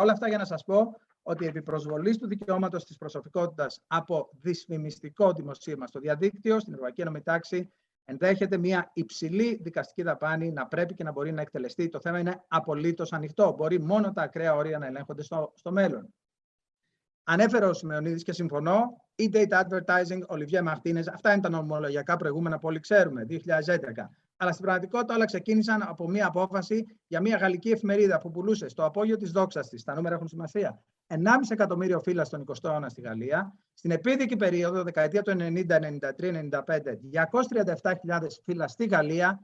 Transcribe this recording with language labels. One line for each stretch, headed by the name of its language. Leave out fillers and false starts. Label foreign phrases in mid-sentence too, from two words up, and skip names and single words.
Greek: Όλα αυτά για να σας πω ότι επί προσβολής του δικαιώματος της προσωπικότητας από δυσφημιστικό δημοσίευμα στο διαδίκτυο, στην ευρωπαϊκή ένωμη τάξη, ενδέχεται μια υψηλή δικαστική δαπάνη να πρέπει και να μπορεί να εκτελεστεί. Το θέμα είναι απολύτως ανοιχτό. Μπορεί μόνο τα ακραία όρια να ελέγχονται στο μέλλον. Ανέφερε ο Symeonides και συμφωνώ, e-data advertising, Olivier Martinez, αυτά είναι τα νομολογιακά προηγούμενα που όλοι ξέρουμε, 2011. Αλλά στην πραγματικότητα όλα ξεκίνησαν από μια απόφαση για μια γαλλική εφημερίδα που πουλούσε στο απόγειο της δόξας της, τα νούμερα έχουν σημασία, 1,5 εκατομμύριο φύλλα στον 20ο αιώνα στη Γαλλία. Στην επίδικη περίοδο, δεκαετία του 90, 93, 95, 237.000 φύλλα στη Γαλλία.